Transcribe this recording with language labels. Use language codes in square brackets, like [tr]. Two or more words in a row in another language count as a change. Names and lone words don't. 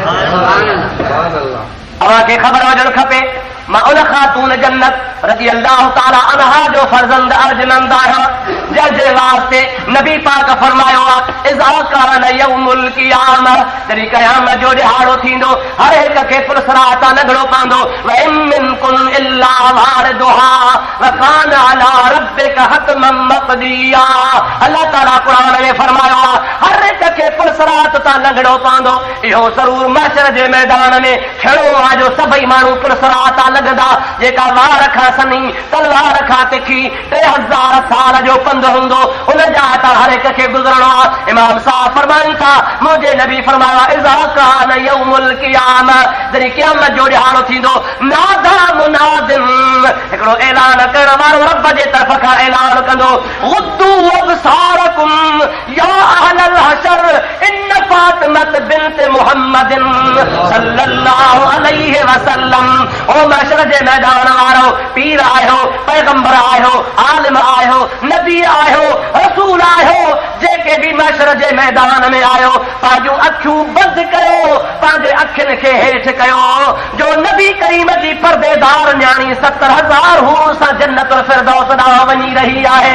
[sd] अव्हांखे ख़बर हुजणु खपे मां उन ख़ातून जन्नत [ar] رضي الله تعالى عنها [sd] जो फर्ज़ंद अर्जुमंद आहियां जंहिंजे वास्ते नबी पाक फरमायो आहे, [ar] إذا كان يوم القيامة, [sd] जॾहिं क़यामत जो ॾिहाड़ो थींदो हर हिक खे पुरसरात लंघणो पवंदो, [ar] وإن منكم إلا واردها وكان على ربك حتما مقضيا. [sd] अल्लाह ताला क़ुर में फरमायो आहे हर हिक खे पुरसरात तां लंघणो पवंदो, इहो ज़रूर महशर जे मैदान में थियणो आहे जो सभई माण्हू पुरसरात लॻंदा, जेका वार खां सनी तलवार खां तिखी 3000 साल जो पंधु हूंदो उन जा त हर हिक खे गुज़रणो आहे। इमाम साहब फरमाइनि था, मुंहिंजे नबी फरमाया, [ar] إذا كان يوم القيامة, [sd] जॾहिं क़यामत जो ॾिहाड़ो थींदो, [ar] نادى مناد, [sd] हिकिड़ो ऐलान करण वारो रब जे तरफ़ खां ऐलान कंदो, [ar] غضوا أبصاركم يا أهل الحشر إن فاطمة بنت محمد صلى الله عليه وسلم. [sd] ओ महशर जे मैदान वारो, पीर आहियो, पैगंबर आहियो, आलिम आहियो, नबी आहियो, रसूल आहियो, जेके बि महशर जे मैदान में आहियो, पंहिंजूं अखियूं बंदि कयो, पंहिंजे अखियुनि खे हेठि कयो जो नबी करीम जी परदेदार न्याणी 70,000 हूर सां जन्नतुल फिरदौस ॾांहुं वञी रही आहे।